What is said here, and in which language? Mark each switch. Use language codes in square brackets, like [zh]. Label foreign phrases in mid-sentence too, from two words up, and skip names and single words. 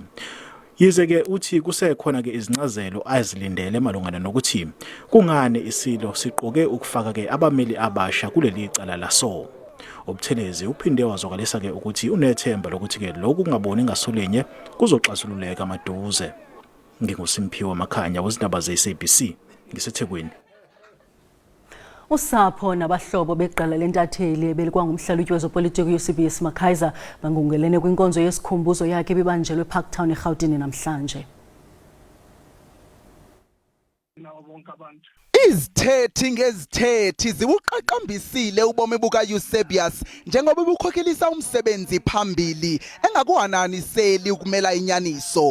[zu] Yize ke uthi kusekhona ke izincazelo azilindele malungana nokuthi kungani isilo siqoke ukufaka ke abameli abasha kuleli icala laso. Ubuthelezi uphinde wazokalisa ke ukuthi unethemba lokuthi ke lokhu kungaboni ngasolinye kuzoxazululeka maduze. NginguSimphiwe Makhanya wezindaba ze-SABC ngiseThekwini. [xh] Usapho nabahlobo beqala lentatheli belikwa ngumhlalutyi wezopolitiki Eusebius Makaiser bangungelene kwinkonzo yesikhumbuzo yakhe ebibanjelwe eParktown eGauteng namhlanje. Izithethi ngezithethi zibuqaqambisile ubomi buka Eusebius njengoba bukhokhelisa umsebenzi phambili engakuhananiseli ukumela inyaniso